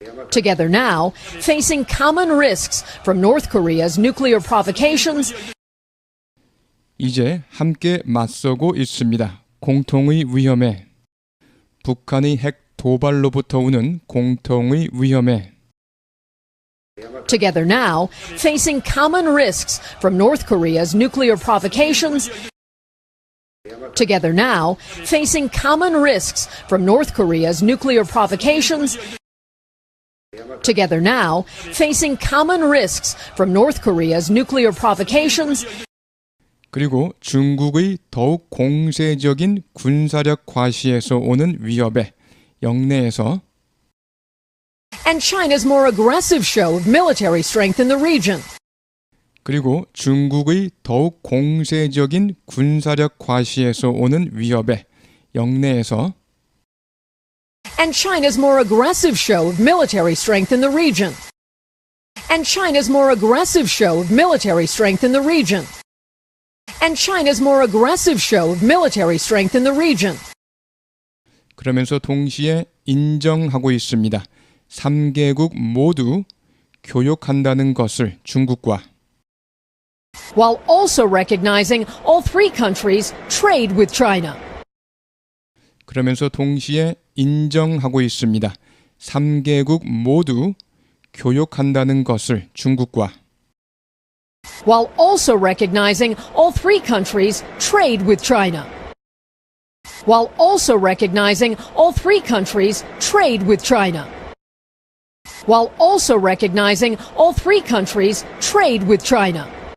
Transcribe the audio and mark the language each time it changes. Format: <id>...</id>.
<en>Together now, facing common risks from North Korea's nuclear provocations.</en> <ko>이제 함께 맞서고 있습니다. 공통의 위험에. 북한의 핵 도발로부터 오는 공통의 위험에.</ko> <en>Together now, facing common risks from North Korea's nuclear provocations. Together now, facing common risks from North Korea's nuclear provocations. Together now, facing common risks from North Korea's nuclear provocations.</en> <ko>그리고 중국의 더욱 공세적인 군사력 과시에서 오는 위협에 영내에서</ko> <en>And China's more aggressive show of military strength in the region.</en> <ko>그리고 중국의 더욱 공세적인 군사력 과시에서 오는 위협에 영내에서</ko> <en>And China's more aggressive show of military strength in the region. And China's more aggressive show of military strength in the region. And China's more aggressive show of military strength in the region.</en> <ko>그러면서 동시에 인정하고 있습니다. 3개국 모두 교역한다는 것을 중국과</ko> <en>While also recognizing all three countries trade with China.</en> <ko>그러면서 동시에 인정하고 있습니다. 3개국 모두 교역한다는 것을 중국과</ko> <en>While also recognizing all three countries trade with China. While also recognizing all three countries trade with China. While also recognizing all three countries trade with China.</en>